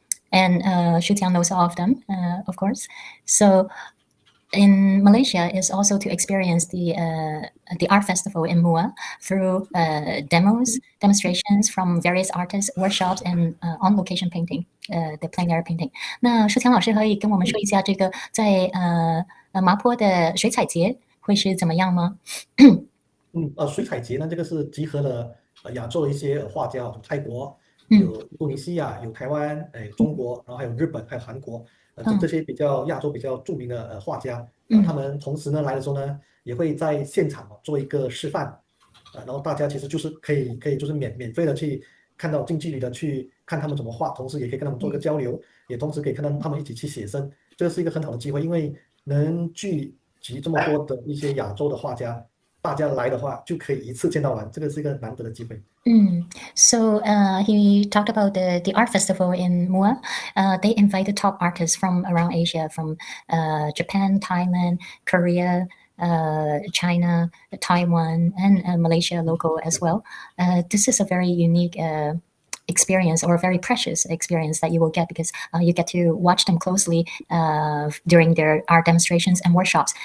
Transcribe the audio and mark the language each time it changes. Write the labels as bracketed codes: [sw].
[en] And Shujiang knows all of them, of course. So in Malaysia is also to experience the art festival in Muar through demonstrations from various artists, workshops, and on-location painting, the plein air painting. [zh] 那舒强老师可以跟我们说一下这个在麻坡的水彩节会是怎么样吗？水彩节呢，这个是集合了亚洲的一些画家，有泰国，嗯有印度尼西亚，有台湾，中国，然后还有日本，还有韩国，这嗯些比较亚洲比较著名的画家，他嗯们同时呢来的时候呢，也会在现场做一个示范，然后大家其实就是可以就是免费的去看到近距离的去看他们怎么画，同时也可以跟他们做一个交流，也同时可以看到他们一起去写生，这是一个很好的机会，因为能聚集这么多的一些亚洲的画家。大家来的话就可以一次见到完，这个是一个难得的机会。 [en] So he talked about the art festival in Muar. They invited top artists from around Asia, from Japan, Thailand, Korea, China, Taiwan, and Malaysia local as well. This is a very unique experience or a very precious experience that you will get because you get to watch them closely during their art demonstrations and workshops.